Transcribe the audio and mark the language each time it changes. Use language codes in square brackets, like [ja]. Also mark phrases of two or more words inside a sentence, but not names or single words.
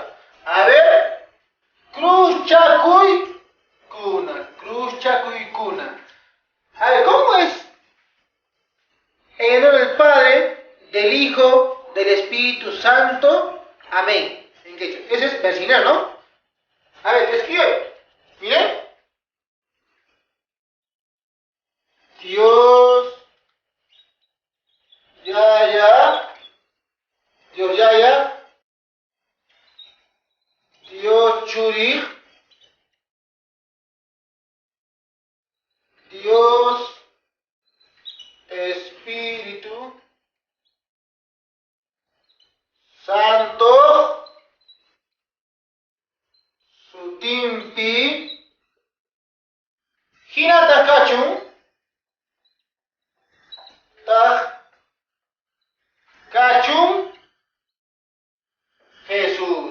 [es] A ver, [qu] cruz chacuy cuna, cruz chacuy cuna. [es] A ver, ¿cómo es? En el nombre del Padre, del Hijo, del Espíritu Santo. Amén. En quechua. Eso es persignar, ¿no? A ver, te escribo. Miren. [qu] Dios Yaya, Dios Yaya, Dios Churi, Dios Espíritu Santo, Sutimpi, Hinata Kachun, Kachun, Jesús.